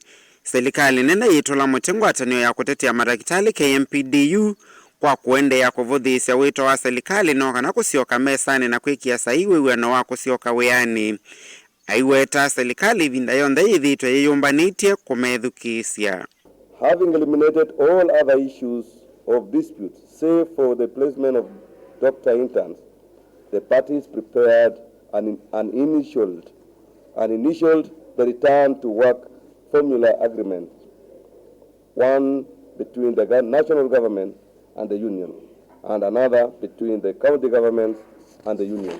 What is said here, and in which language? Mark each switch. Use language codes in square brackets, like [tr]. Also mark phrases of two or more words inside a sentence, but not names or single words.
[kam] Silikali nenda yitola mutengwatanio ya kutetea Matakitali KMPDU kwa kuendeea kuvuthisya wito wa Silikali no kana kusyoka mesani na kwikia saii wiw'ano wa kusyoka wiani. Yiweta Silikali ivinda yonthe yithiitwe yiyumbanitie kumethukisya. [en] Having eliminated all other issues of dispute, save for the placement of doctor interns, the parties prepared an initialed the return to work formula agreement, one between the national government and the union, and another between the county governments and the union.